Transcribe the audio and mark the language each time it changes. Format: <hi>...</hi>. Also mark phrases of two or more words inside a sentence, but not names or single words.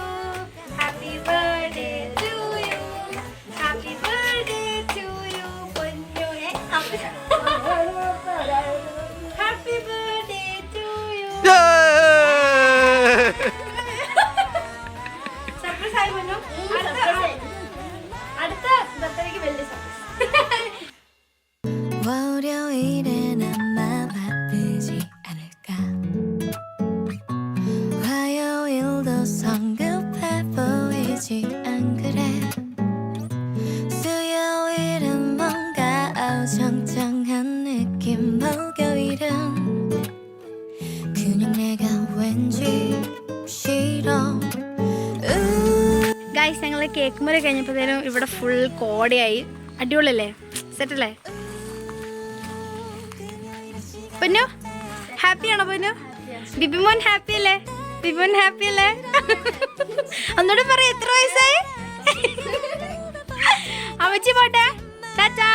<en>Happy birthday to you. Happy birthday to you. Ponnu. Happy birthday to you.</en> <ml>Surprise ആയി പൊന്നു. അടുത്ത ബർത്ത്ഡേക്ക് വലിയ സർപ്രൈസ്.</ml> <ko>월요일엔 아마 바쁘지 않을까. 화요일도 성급해 보이지 안 그래. 수요일은 뭔가 어정쩡한 느낌. 목요일은 그냥 내가 왠지 싫어.</ko> <ml>ഗൈസ് ഞങ്ങൾ കേക്ക് മുറി കഴിഞ്ഞപ്പോഴത്തേനും ഇവിടെ ഫുൾ കോടയായി. അടിപൊളിയല്ലേ? സെറ്റല്ലേ? പൊന്നു ഹാപ്പിയാണോ പൊന്നു? ബിബിമോൻ ഹാപ്പി അല്ലേ? ബിബിമോൻ ഹാപ്പി അല്ലേ? ഒന്നുകൂടെ പറയാം, എത്ര വയസ്സായി? അമ്മച്ചി പോട്ടെ, ടാറ്റാ.</ml>